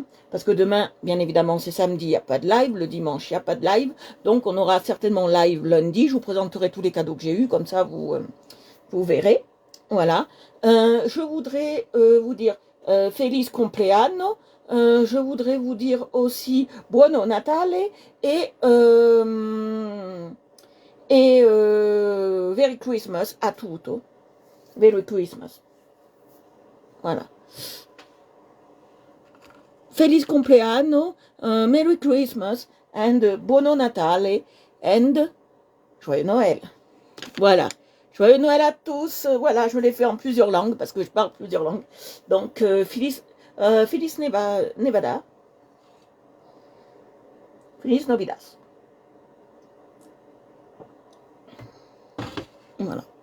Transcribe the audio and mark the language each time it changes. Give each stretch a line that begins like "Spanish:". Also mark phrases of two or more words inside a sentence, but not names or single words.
French: Parce que demain, bien évidemment, c'est samedi, il n'y a pas de live. Le dimanche, il n'y a pas de live. Donc, on aura certainement live lundi. Je vous présenterai tous les cadeaux que j'ai eus. Comme ça, vous verrez. Voilà. Je voudrais vous dire
Italian: Feliz compleanno.
French: Je voudrais vous dire aussi
Italian: Buono Natale
French: et
English: Merry Christmas
Italian: a tutto.
English: Merry Christmas. Voilà.
Italian: Feliz compleanno,
English: Merry Christmas and
Italian: Buono Natale
English: and
French: Joyeux Noël. Voilà. Joyeux Noël à tous. Voilà, je l'ai fait en plusieurs langues parce que je parle plusieurs langues. Donc,
Spanish: Feliz Nevada. Feliz Navidad. Voilà.